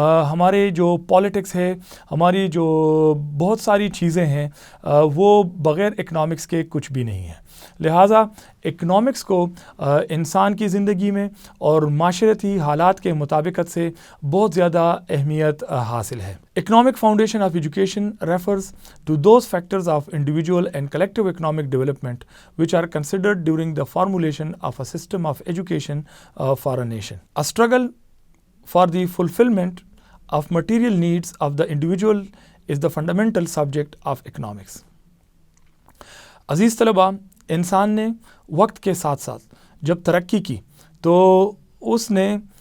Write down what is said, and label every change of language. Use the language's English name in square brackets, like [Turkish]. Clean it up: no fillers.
[Urdu] ہمارے جو پالیٹکس ہے، ہماری جو بہت ساری چیزیں ہیں وہ بغیر اکنامکس کے کچھ بھی نہیں ہیں۔ لہٰذا اکنامکس کو انسان کی زندگی میں اور معاشرتی حالات کے مطابقت سے بہت زیادہ اہمیت حاصل ہے۔ [English] Economic foundation of education refers to those factors of individual and collective economic development which are considered during the formulation of a system of education for a nation. A struggle for the fulfillment of material needs of the individual is the fundamental subject of economics. [Urdu] عزیز طلباء، انسان نے وقت کے ساتھ ساتھ جب ترقی کی تو اس نے